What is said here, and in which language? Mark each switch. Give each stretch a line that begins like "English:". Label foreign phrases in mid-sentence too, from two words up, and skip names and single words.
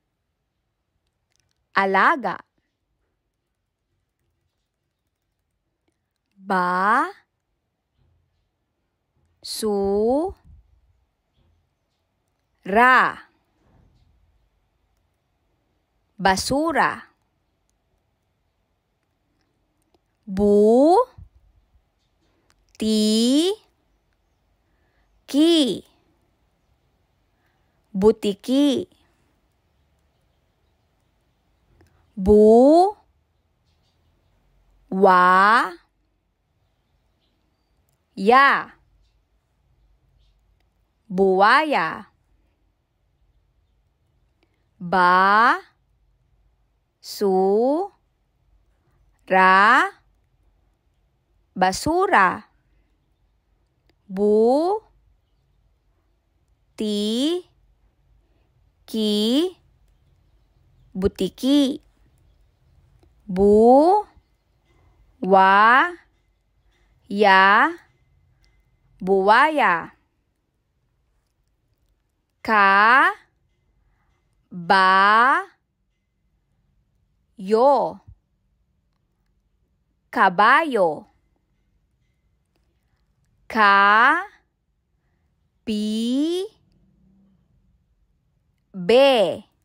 Filipino: Alaga. Ba, su, ra. Basura. Bu, ti, ki. Butiki. Bu, wa, ya. Buwaya. Ba, su, ra. Basura. Bu, ti, ki. Butiki. Bu, wa, ya. Buwaya. Ka, ba, yo. Kabayo. Ka, pi, be.